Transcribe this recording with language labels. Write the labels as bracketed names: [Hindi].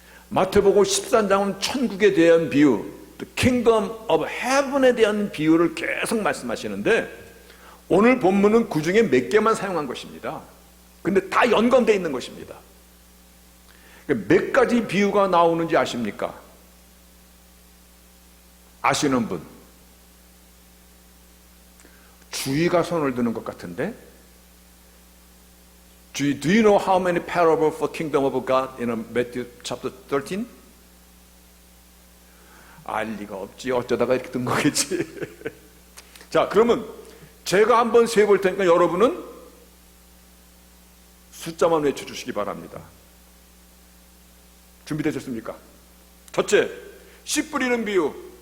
[Korean] 마태복음 13장은 천국에 대한 비유, The Kingdom of Heaven에 대한 비유를 계속 말씀하시는데, 오늘 본문은 그 중에 몇 개만 사용한 것입니다. 근데 다 연관되어 있는 것입니다. 몇 가지 비유가 나오는지 아십니까? 아시는 분? 주의가 손을 드는 것 같은데? [English] Do you know how many parables for kingdom of God in Matthew chapter 13? [Korean] 알 리가 없지. 어쩌다가 이렇게 든 거겠지. 자, 그러면 제가 한번 세볼 테니까 여러분은 숫자만 외쳐주시기 바랍니다. 준비되셨습니까? 첫째, 씨 뿌리는 비유.